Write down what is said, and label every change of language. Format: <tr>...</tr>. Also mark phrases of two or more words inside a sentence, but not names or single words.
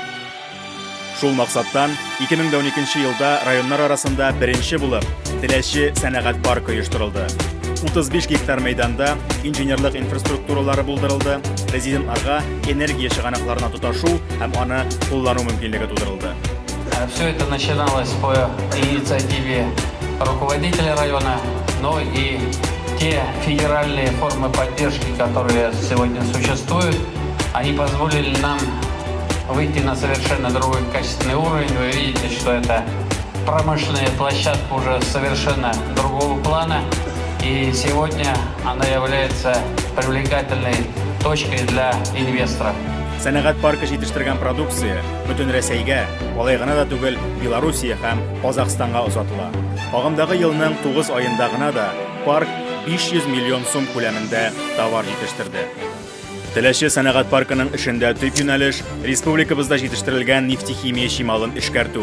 <tt>Шул максаттан 2012 елда районнар арасында беренче булып Теләче сәнәгать паркы оештырылды. 35 гектар мәйданда инженерлык инфраструктуралары булдырылды, резидентларга энергия чыганакларына тоташу һәм аны куллану мөмкинлеге тудырылды.</tt> <ru>Все это начиналось по инициативе руководителя района, но и те федеральные формы поддержки, которые сегодня существуют, они позволили нам выйти на совершенно другой качественный уровень. Вы видите, что это промышленная площадка уже совершенно другого плана. И сегодня она является привлекательной точкой для инвесторов.</ru> <tt>Сәнәгать паркы җитештергән продукция бөтен Рәсәйгә, алай гына да түгел, Белоруссия һәм Казахстанга озатыла. Агымдагы елның 9 аенда гына да парк 500 миллион сум күләмендә товар җитештерде. Теләче сәнәгать паркының эшендә төп юнәлеш республикабызда җитештерелгән нефтехимия чималын эшкәртү.</tt>